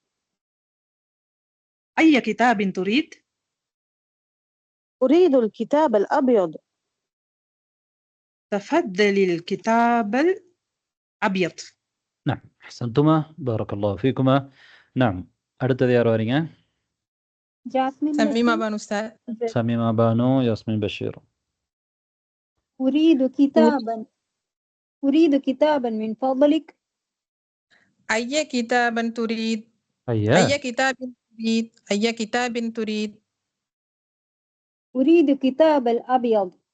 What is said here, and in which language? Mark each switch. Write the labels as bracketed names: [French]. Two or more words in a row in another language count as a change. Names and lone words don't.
[Arabic] أي كتاب تريد؟ أريد الكتاب الأبيض. تفضل الكتاب الأبيض. نعم أحسنتما بارك الله فيكما. [Tamil] نعم அடுத்தது யார் வரீங்க? جاسمين سميمة بشير. بانو أستاذ. சமீமா பானு, யாஸ்மின் பஷீர். [Arabic] أريد كتابا من فضلك. أي كتابا تريد؟ [Tamil] ஐயா [Arabic] أي كتاب تريد؟ أي كتاب تريد؟ أريد كتاب الأبيض.